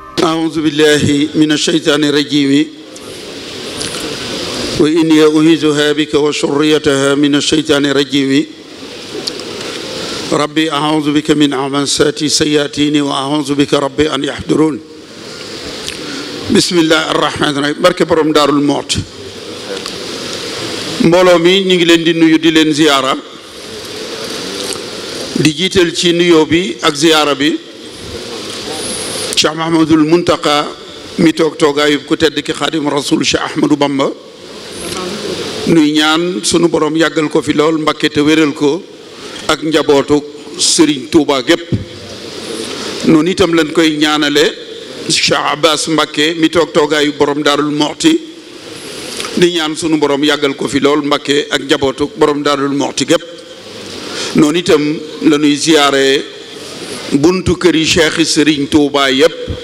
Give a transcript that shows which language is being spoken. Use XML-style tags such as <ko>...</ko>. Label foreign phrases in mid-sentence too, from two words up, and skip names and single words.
<ar>أعوذ بالله من الشيطان الرجيم وإني أعيذها بك وذريتها من الشيطان الرجيم ربي أعوذ بك من همزات الشياطين وأعوذ بك ربي أن يحضرون بسم الله الرحمن الرحيم</ar> <wo>barke borom Daarul Muxti mbooloo mi ñu ngi leen di nuyu di leen ziyaara di jiital ci nuyoo bi ak ziyaara bi Cheikh Mahamadul Muntaqa mi toog toogaayub ku tedd ki Xaadim Rasul Cheikh Ahmadou Bamba nuy ñaan sunu borom yàggal ko fi lool Mbakke te wéral ko ak njabootu Serigne Touba gépp noonu itam lañ koy ñaanale Cheikh Abbas Mbakke mi toog toogaayu borom Daarul Muxti di ñaan sunu borom yàggal ko fi lool Mbakke ak njabootu borom Daarul Muxti gépp noonu itam la ñuy ziyaare buntu kër yi Cheikh Serigne Touba yépp</wo>